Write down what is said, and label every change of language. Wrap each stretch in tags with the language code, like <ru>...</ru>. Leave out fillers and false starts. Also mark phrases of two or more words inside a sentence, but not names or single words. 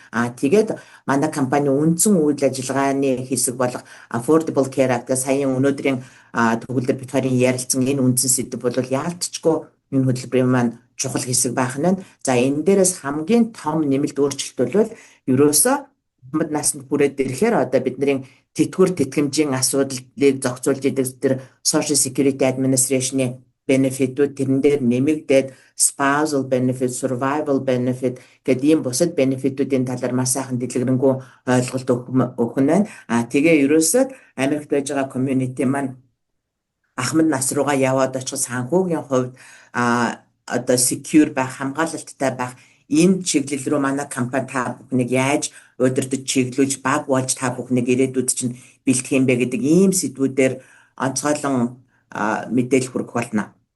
<mn>Тэгээд манай компани үндсэн үйл ажиллагааны хэсэг болох Affordable Care Act саяын өнөөдрийн төгөлдөр бид хоёрын ярилцсан энэ үндсэн сэдэв бол яалтчгүй энэ хөтөлбөрийн маань чухал хэсэг байх нь. За энэ дээрээс хамгийн том нэмэлт өөрчлөлт бол ерөөсөө хамт наснд хүрээд ирэхээр одоо бидний тэтгэвэр тэтгэмжийн асуудлыг зохицуулж идэг тэр Social Security Administration-ийн benefit-үүд тэрэн дээр нэмэгдээд</mn> <en>spousal benefit, survival benefit</en> <mn>гэдэг ийм бусад benefit-үүдийн талаар маш сайхан дэлгэрэнгүй ойлголт өгөх нь байна. Тэгээ ерөөсөө Америкт байж байгаа community маань ахмад нас руугаа яваад очих санхүүгийн хувьд одоо secure байх, хамгаалалттай байх энэ чиглэл рүү манай компани та бүхнийг яаж удирдах чиглүүлж баг болж та бүхнийг ирээдүйд чинь бэлтгэх юм бэ гэдэг ийм сэдвүүдээр онцгойлон мэдээлэл хүргэх болно.</mn>